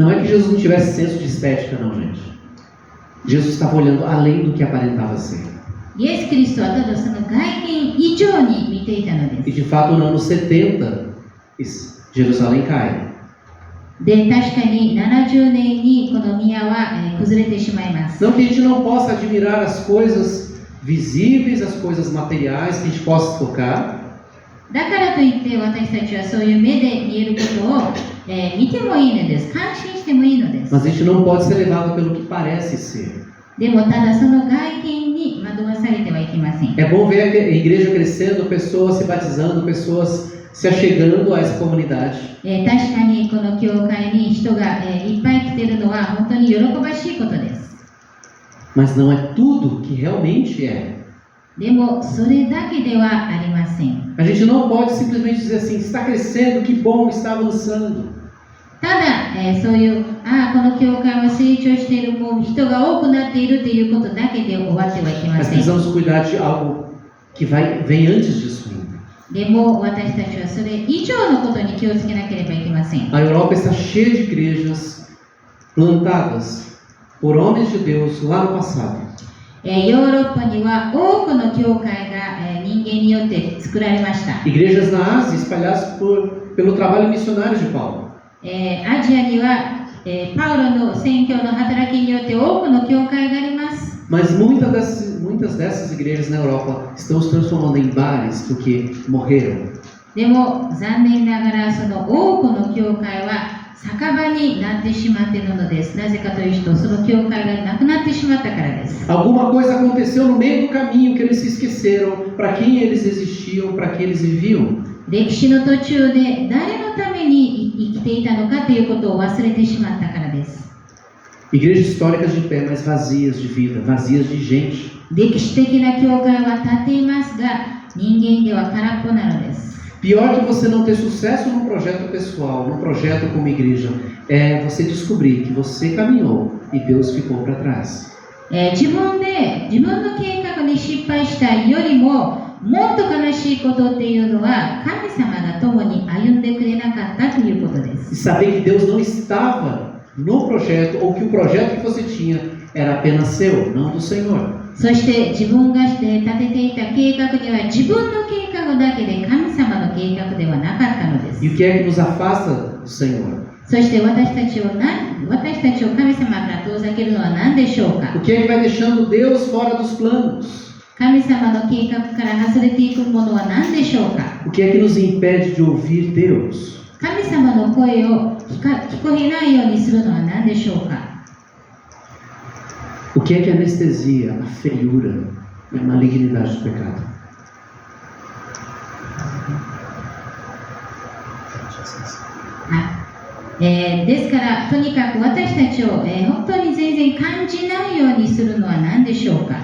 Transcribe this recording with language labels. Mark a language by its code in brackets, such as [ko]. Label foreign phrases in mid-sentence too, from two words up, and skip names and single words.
[pt] Não é que Jesus não tivesse senso de estética, não, gente. Jesus estava olhando além do que aparentava ser. [ja] イエス・キリストはただその外見以上に見ていたので [pt] E [ja] す。 [pt] de fato, no ano 70, Jerusalém cai. [ja] で、確かに70年にこの宮は、崩れてしまいます。 [pt] Não que a gente não possa admirar as coisas visíveis, as coisas materiais que a gente possa tocar. [ja] だからといって私たちはそういう目で見えることを、見てもいいのです。感心してもいいのです。 [pt] Mas a gente não pode ser levado pelo que parece ser. [ja] でもただその外見に惑わされてはいけません。 [pt] É bom ver a igreja crescendo, pessoas se batizando, pessoas se achegando a essa comunidade. [ja] 確かにこの教会に人が、いっぱい来ているのは本当に喜ばしいことです。 [pt] Mas não é tudo que realmente é. [ja] でもそれだけではありません。 [pt] A gente não pode simplesmente dizer assim, está crescendo, que bom, está avançando. [ja] ただ、そういうこの教会は成長している、もう人が多くなっているということだけで終わってはいけま [pt] Mas [ja] せん。 [pt] precisamos cuidar de algo que vem antes disso ainda. [ja] でも私たちはそれ以上のことに気をつけなければいけません。 [pt] A Europa está cheia de igrejas plantadas por homens de Deus lá no passado. [ja] ヨーロッパには多くの教会が人間によって作られました。 [pt] Igrejas na Ásia espalhadas pelo trabalho missionário de Paulo. [ja] アジアには、パウロの宣教の働きによって多くの教会があります。 [pt] Mas muitas dessas igrejas na Europa estão se transformando em bares porque morreram. [ja] でも残念ながらその多くの教会は酒場になってしまっているのです。なぜかというと、その教会がなくなってしまったからです。 [pt] Alguma coisa aconteceu no meio do caminho que eles se esqueceram para quem eles existiam, para que eles viviam. [ja] 歴史の途中で誰のために生きていたのかということを忘れてしまったからです。 [pt] Igrejas históricas de pé, mas vazias de vida, vazias de gente. [ja] 歴史的な教会は立っていますが、人間では空っぽなのです。 [pt] Pior que você não ter sucesso num projeto pessoal, num projeto como igreja, é você descobrir que você caminhou e Deus ficou para trás. [ja] 自分の計画に失敗したよりももっと悲しいことっていうのは、神様が共に歩んでくれなかったということで [pt] E [ja] す。 [pt] saber que Deus não estava no projeto, ou que o projeto que você tinha era apenas seu, não do Senhor. [ja] そして自分が立てていた計画には自分の計画だけで神様の計画ではなかったのです。 [pt] E o que é que nos afasta do Senhor? [ja] そして私たちを神様から遠ざけるのは何でしょうか。 [pt] O que é que vai deixando Deus fora dos planos? [ja] 神様の計画から外れていくものは何でしょうか。 [pt] O que é que nos impede de ouvir Deus? [ja] 神様の声を聞こえないようにするのは何でしょうか。 [pt] O que é que anestesia a feiura e a malignidade do pecado? [ja] ですからとにかく私たちを、本当に全然感じないようにするのは何でしょうか。